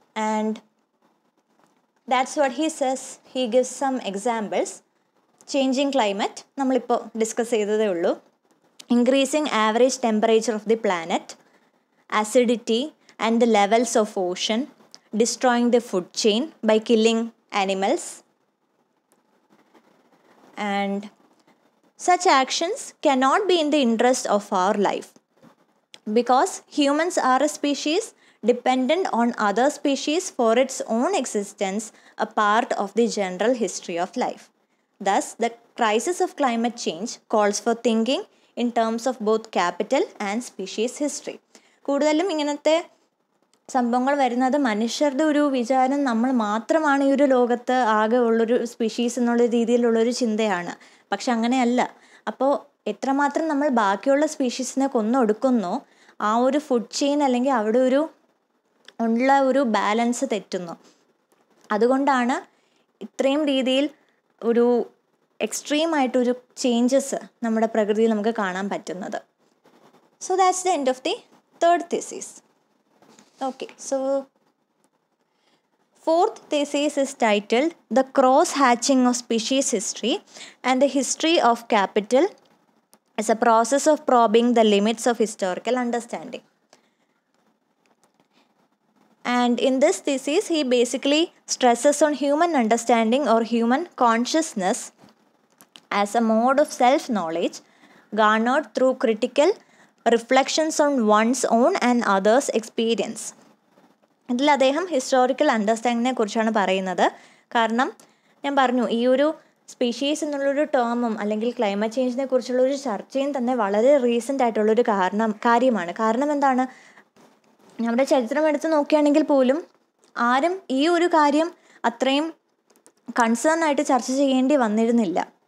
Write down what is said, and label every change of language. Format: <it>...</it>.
<en>And that's what he says. He gives some examples. Changing climate,</en> <ml>നമ്മളിപ്പോൾ discuss ചെയ്തതേ ഉള്ളൂ.</ml> <en>Increasing average temperature of the planet, acidity and the levels of ocean, destroying the food chain by killing animals. And such actions cannot be in the interest of our life, because humans are a species dependent on other species for its own existence, a part of the general history of life. Thus, the crisis of climate change calls for thinking in terms of both capital and species history.</en> <ml>കൂടുതലും ഇങ്ങനത്തെ സംഭവങ്ങൾ വരുന്നത് മനുഷ്യരുടെ ഒരു വിചാരം നമ്മൾ മാത്രമാണ് ഈ ഒരു ലോകത്ത് ആകെ ഉള്ളൊരു സ്പീഷീസ് എന്നുള്ള രീതിയിലുള്ളൊരു ചിന്തയാണ്. പക്ഷെ അങ്ങനെയല്ല. അപ്പോൾ എത്രമാത്രം നമ്മൾ ബാക്കിയുള്ള സ്പീഷീസിനെ കൊന്നൊടുക്കുന്നോ ആ ഒരു ഫുഡ് ചെയിൻ അല്ലെങ്കിൽ അവിടെ ഉള്ള ഒരു ബാലൻസ് തെറ്റുന്നു. അതുകൊണ്ടാണ് ഇത്രയും രീതിയിൽ ഒരു എക്സ്ട്രീമായിട്ടൊരു ചേഞ്ചസ് നമ്മുടെ പ്രകൃതിയിൽ നമുക്ക് കാണാൻ പറ്റുന്നത്.</ml> <en>So that's the end of the third thesis. Okay, so fourth thesis is titled The Cross-Hatching of Species History and the History of Capital as a Process of Probing the Limits of Historical Understanding. And in this thesis, he basically stresses on human understanding or human consciousness as a mode of self-knowledge garnered through critical reflections on one's own and others' experience.</en> <ml>ഇതിൽ അദ്ദേഹം historical അണ്ടർസ്റ്റാൻഡിങ്ങിനെ കുറിച്ചാണ് പറയുന്നത്. കാരണം ഞാൻ പറഞ്ഞു ഈ ഒരു species എന്നുള്ളൊരു ടേമും അല്ലെങ്കിൽ ക്ലൈമറ്റ് ചേഞ്ചിനെ കുറിച്ചുള്ളൊരു ചർച്ചയും തന്നെ വളരെ റീസെൻ്റ് ആയിട്ടുള്ളൊരു കാര്യമാണ്. കാരണം എന്താണ്, നമ്മുടെ ചരിത്രം എടുത്ത് നോക്കുകയാണെങ്കിൽ പോലും ആരും ഈ ഒരു കാര്യം അത്രയും കൺസേൺ ആയിട്ട് ചർച്ച ചെയ്യേണ്ടി വന്നിരുന്നില്ല.</ml>